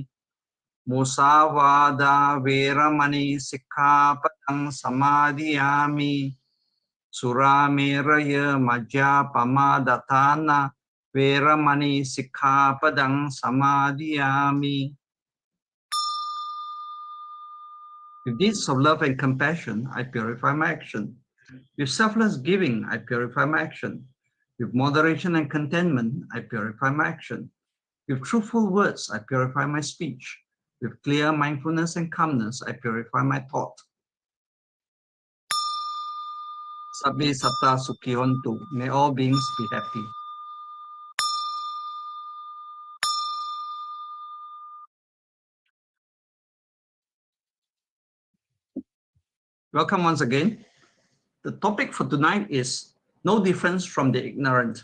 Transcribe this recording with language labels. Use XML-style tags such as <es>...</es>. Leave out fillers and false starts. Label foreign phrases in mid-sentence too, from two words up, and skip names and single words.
<pi>Musavada veramani sikkhapadang samadhiyami. Surameraya majjapamadatthana veramani sikkhapadang samadhiyami.</pi> <en>With deeds of love and compassion, I purify my action. With selfless giving, I purify my action. With moderation and contentment, I purify my action. With truthful words, I purify my speech. With clear mindfulness and calmness, I purify my thought.</en> <pi>Sabbe satta sukhi hontu.</pi> <en>May all beings be happy. Welcome once again. The topic for tonight is no difference from the ignorant.</en>